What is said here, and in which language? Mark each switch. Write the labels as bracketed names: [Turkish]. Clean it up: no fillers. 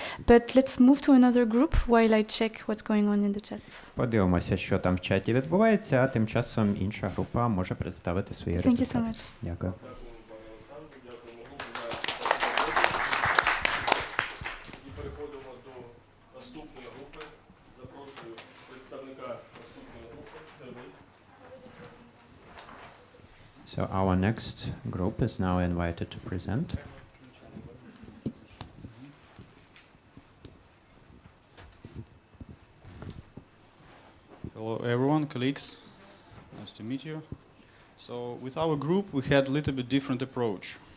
[English] But let's move to another group while I check what's going on in the chat. [Ukrainian] Подивимося, що там в чаті відбувається, а тим часом інша група може представити свої результати. [English] Thank you so much. [Ukrainian] Дякую. І переходимо до наступної групи. Запрошую представника наступної групи. Це ви. [English] So our next group is now invited to present. Hello everyone, colleagues. Nice to meet you. So with our group we had a little bit different approach.